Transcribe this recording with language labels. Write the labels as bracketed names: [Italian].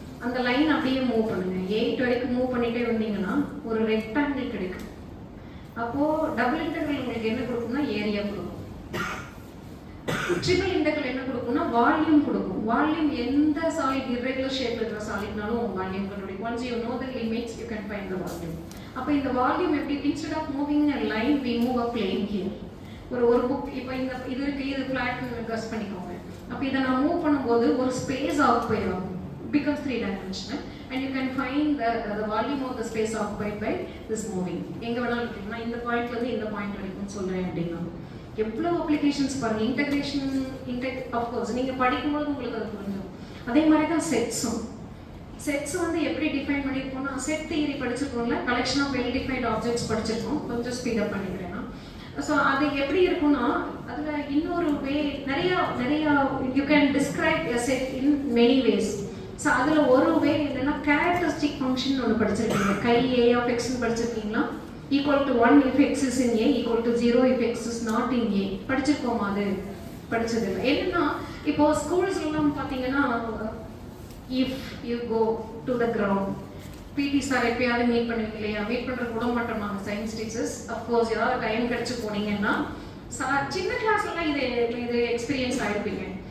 [Tamil] அந்த லைன் அப்படியே மூவ் பண்ணுங்க, 8 வரைக்கும் மூவ் பண்ணிட்டே வந்தீங்கன்னா ஒரு ரெக்டாங்கிள் கிடைக்கும். அப்போ டபுள் இன்டெக்ரல் உங்களுக்கு என்ன கொடுக்கும்னா ஏரியா கொடுக்கும். ட்ரிபிள் இன்டெக்ரல் என்ன கொடுக்கும்னா வால்யூம் கொடுக்கும். வால்யூம் எந்த சாலிட் இர்ரெகுலர் ஷேப்ல இருக்கிற சாலிட்னாலும் வால்யூம் கண்டுபிடிக்கும். [English] once you know the limits you can find the volume. [Tamil] அப்போ இந்த வால்யூம் எப்படி, [English] instead of moving a line we move a plane here. [Tamil] ஒரு புக் இப்போ இந்த இது இருக்கு, இது ஃபிளாட்னு கஸ் பண்ணிக்கோங்க. அப்போ இதை நான் மூவ் பண்ணும்போது ஒரு ஸ்பேஸ் ஆக்குபை ஆகும், [English] becomes 3 dimensional and you can find the volume of the space occupied by this moving. [Tamil] எங்க வேணாலும் இருக்குன்னா இந்த பாயிண்ட்ல இருந்து இந்த பாயிண்ட் வரைக்கும் சொல்றேன் அப்படின்னா எவ்வளவு அப்ளிகேஷன்ஸ் பாருங்க. இன்டகிரேஷன் ஆஃப் கோர்ஸ் நீங்க படிக்கும்போது உங்களுக்கு அது புரிஞ்சிடும். அதே மாதிரி தான் செட்ஸ் வந்து எப்படி define பண்ணிருக்கோம்னா, set theory படிச்சிருக்கோம்ல, collection of well defined objects படிச்சிருக்கோம். கொஞ்சம் ஸ்பீட் அப் பண்ணிக்கிறேன். ஸோ அது எப்படி இருக்கும்னா, அதில் இன்னொரு வே நிறைய [English] You can describe a set in many ways. [Tamil] So அதில் ஒரு வே என்னன்னா கேரக்டரிஸ்டிக் ஃபங்க்ஷன் ஒன்று படிச்சிருக்கீங்க. கை ஏ ஆஃப் எக்ஸ்ன்னு படிச்சிருக்கீங்களா? [English] Equal to 1 if x is in a, equal to 0 if x is not in a. [Tamil] படிச்சிருக்கோமா? அது படிச்சதில்லை. என்னன்னா இப்போ ஸ்கூல்ஸ்லாம் பார்த்தீங்கன்னா, [English] if you go to the ground, [Tamil] பிடி சார் எப்பயாவது மீட் பண்ணுவீங்க இல்லையா? மீட் பண்ணுறது கூட மாட்டோம் நாங்கள் சயின்ஸ் டீச்சர்ஸ். அஃப்கோர்ஸ் ஏதாவது டைம் கிடச்சி போனீங்கன்னா சார் சின்ன கிளாஸ்லாம் இது எக்ஸ்பீரியன்ஸ் ஆகிருப்பீங்க.